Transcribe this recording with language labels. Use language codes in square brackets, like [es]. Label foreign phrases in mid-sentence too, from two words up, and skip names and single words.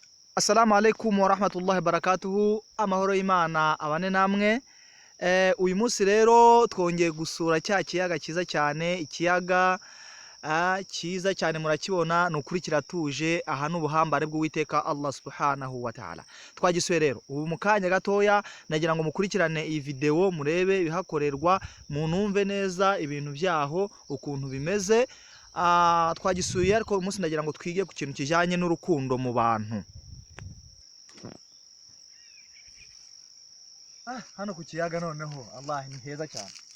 [ar] السلام عليكم ورحمة الله وبركاته. [rw] Amahoro y'Imana abane namwe. Uyu munsi rero twongeye gusura cya kiyaga cyiza cyane, ikiyaga cyiza cyane murakibona, ni ukuri kiratuje. Aha ni ubuhambare bw'Uwiteka [ar] الله سبحانه وتعالى. [rw] Twagisuye rero ubu mu kanya gatoya, nagira ngo mukurikirane iyi video murebe ibihakorerwa, munumve neza ibintu byaho ukuntu bimeze. Twagisuye ariko uyu munsi nagira ngo twige ku kintu kijyanye n'urukundo mu bantu. Hano ku kiyaga noneho Allah ni heza cyane.